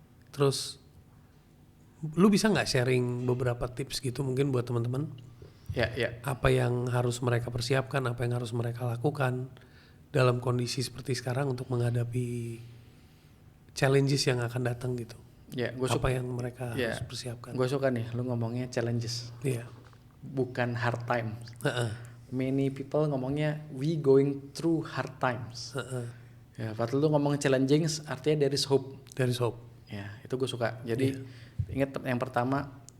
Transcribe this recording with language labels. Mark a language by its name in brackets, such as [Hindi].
[Indonesian] Terus, lu bisa nggak sharing beberapa tips gitu mungkin buat teman-teman? Ya. Apa yang harus mereka persiapkan, apa yang harus mereka lakukan dalam kondisi seperti sekarang untuk menghadapi challenges yang akan datang gitu? Ya, apa yang mereka harus persiapkan? Gue suka nih, lu ngomongnya challenges. Bukan [English] hard times. Many people [Indonesian] ngomongnya [English] we going through hard times. [Indonesian] Ya, padahal lu ngomong challenges artinya [English] there is hope. There is hope. [Indonesian] Ya, itu gue suka. Jadi ingat yang pertama,